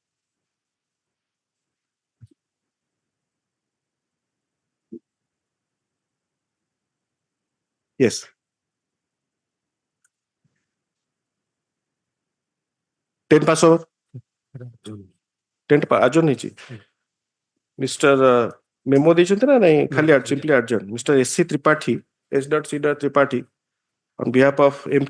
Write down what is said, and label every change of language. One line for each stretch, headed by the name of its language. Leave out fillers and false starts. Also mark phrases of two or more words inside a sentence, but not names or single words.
English: Yes. Ten pass over. 10 adjourn ହେଇଛି Mr.
Odia: Memo ଦେଇଛନ୍ତି ନା ନାଇଁ ଖାଲି
English: simply adjourn
Odia: Mr. S.C.
English: Tripathi S.C. Tripathi on behalf of M.K.